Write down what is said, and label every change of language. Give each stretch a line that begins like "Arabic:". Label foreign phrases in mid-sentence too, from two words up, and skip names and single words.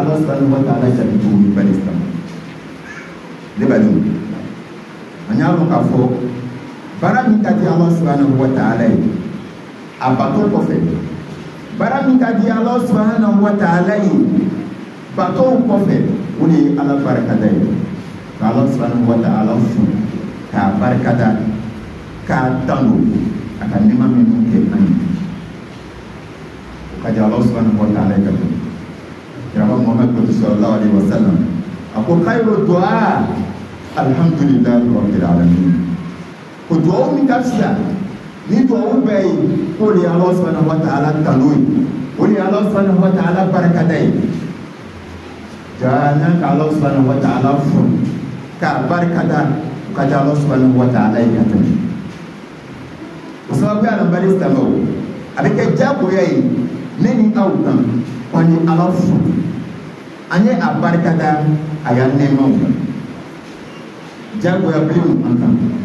Bambara: Ala
Arabic: سبحانه وتعالى
Bambara: jaabi cogo min bali sisan ne badenw an y'a dɔn k'a fɔ baara min ka di Ala
Arabic: سبحانه وتعالى
Bambara: ye a bato kɔfɛ baara min ka di Ala
Arabic: سبحانه وتعالى
Bambara: ye batow kɔfɛ o de ye Ala barikada ye ka Ala
Arabic: سبحانه وتعالى
Bambara: fo k'a barikada k'a tanu a ka nɛɛma minnu kɛ an ye o ka di Ala
Arabic: سبحانه وتعالى
Bambara: ye ka tɛmɛ kiraba Muhammad
Arabic: صلى الله عليه وسلم
Bambara: a ko
Arabic: خير الدعاء الحمد لله رب العالمين
Bambara: ko du'a min ka fisa ni du'a bɛɛ ye o de ye Ala
Arabic: سبحانه وتعالى
Bambara: tanu ye o de ye Ala
Arabic: سبحانه وتعالى
Bambara: barikada ye jangan ka Ala
Arabic: سبحانه وتعالى
Bambara: fo k'a barikada ka di Ala
Arabic: سبحانه وتعالى
Bambara: ye ka tɛmɛ o sababu ye alamari silamɛw a bɛ kɛ jagoya ye ne ni aw kan ko an ye Ala fo an ye a barikada a y'a nɛɛmaw kan jagoya bilen an kan